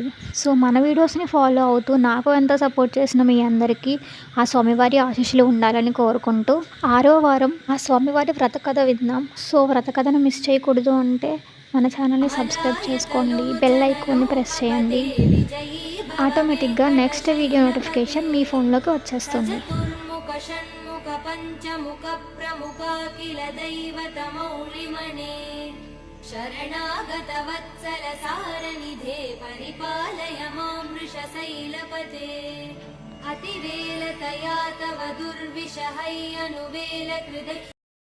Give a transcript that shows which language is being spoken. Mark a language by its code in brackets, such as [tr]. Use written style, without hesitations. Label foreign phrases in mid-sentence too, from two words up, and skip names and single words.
[te] సో మన వీడియోస్ని ఫాలో అవుతూ నాకు ఎంత సపోర్ట్ చేసిన మీ అందరికీ ఆ స్వామివారి ఆశీస్సులు ఉండాలని కోరుకుంటూ 6వ వారం ఆ స్వామివారి వ్రత కథ విందాం. సో వ్రత కథను మిస్ చేయకూడదు అంటే మన ఛానల్ని సబ్స్క్రైబ్ చేసుకోండి, బెల్ ఐకాన్ని ప్రెస్ చేయండి. ఆటోమేటిక్గా నెక్స్ట్ వీడియో నోటిఫికేషన్ మీ ఫోన్లోకి వచ్చేస్తుంది. [sa] शरणागतवत्सल सारनिधे परिपालय मां वृषशैलपते अतिवेलतया तव दुर्विषहै अनुवेलकृत